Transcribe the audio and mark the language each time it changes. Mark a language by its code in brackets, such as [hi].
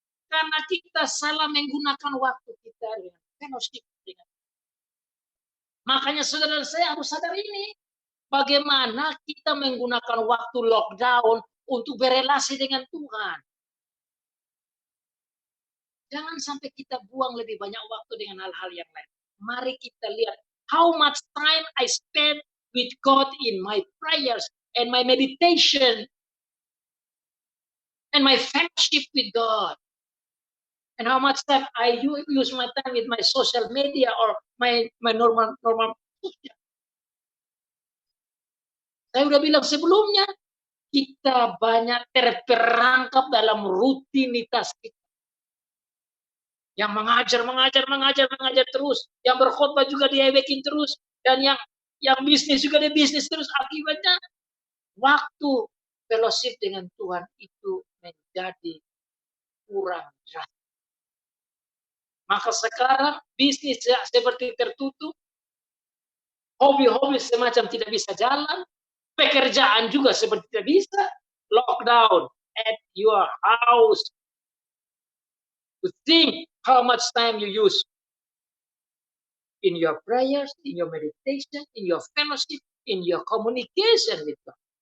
[id] Karena kita salah menggunakan waktu kita dengan fellowship dengan. Makanya saudara saya harus sadar ini. Bagaimana kita menggunakan waktu lockdown untuk berelasi dengan Tuhan. Jangan sampai kita buang lebih banyak waktu dengan hal-hal yang lain. Mari kita lihat [en] how much time I spend with God in my prayers and my meditation and my fellowship with God. And how much time I use my time with my social media or my normal social. [id] Saya udah bilang sebelumnya, kita banyak terperangkap dalam rutinitas kita. Yang mengajar terus, yang berkhotbah juga diewekin terus, dan yang bisnis juga dia bisnis terus. Akibatnya waktu fellowship dengan Tuhan itu menjadi kurang jelas. Maka sekarang bisnis seperti tertutup, hobi-hobi semacam tidak bisa jalan, pekerjaan juga seperti tidak bisa, [en] lockdown at your house. To think how much time you use in your prayers, in your meditation, in your fellowship, in your communication with God.